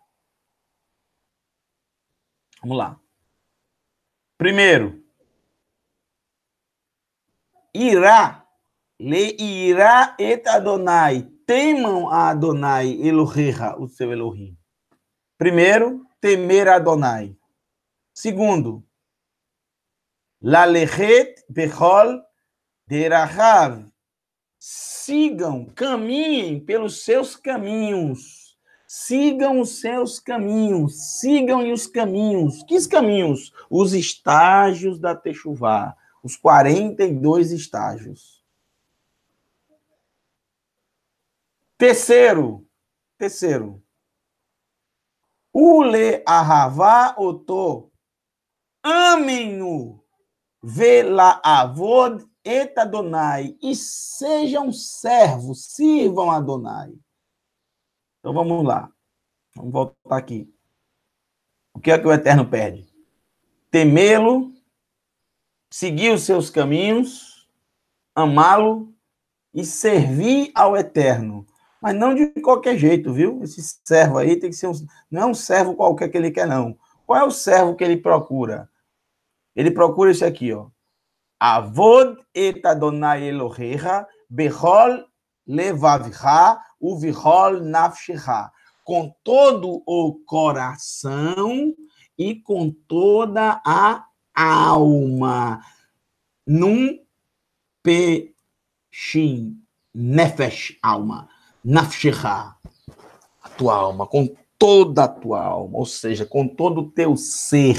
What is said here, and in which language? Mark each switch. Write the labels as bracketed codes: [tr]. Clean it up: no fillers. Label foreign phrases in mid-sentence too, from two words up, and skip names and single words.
[pt] Vamos lá. Primeiro, irá, [he] יראה את יהוה, [pt] temam a [he] יהוה אלהיך, [pt] o seu Elohim. Primeiro, temer a Adonai. Segundo, [he] ללכת בכל דרכיו, [pt] sigam, caminhem pelos seus caminhos. Sigam os seus caminhos. Sigam os caminhos. Que caminhos? Os estágios da Techuvá. Os 42 estágios. Terceiro. [he] ולאהבה אותו. Amem-no. ולעבוד את יהוה, [pt] e sejam servos, sirvam a Adonai. Então vamos lá. Vamos voltar aqui. O que é que o Eterno pede? Temê-lo, seguir os seus caminhos, amá-lo e servir ao Eterno. Mas não de qualquer jeito, viu? Esse servo aí tem que ser não é um servo qualquer que ele quer, não. Qual é o servo que ele procura? Ele procura isso aqui, ó. [he] לעבוד את יהוה אלהיך בכל לבבך ובכל נפשך. [pt] Com todo o coração e com toda a alma. Num peixim, nefesh, alma. Nafshecha, a tua alma, com toda a tua alma, ou seja, com todo o teu ser.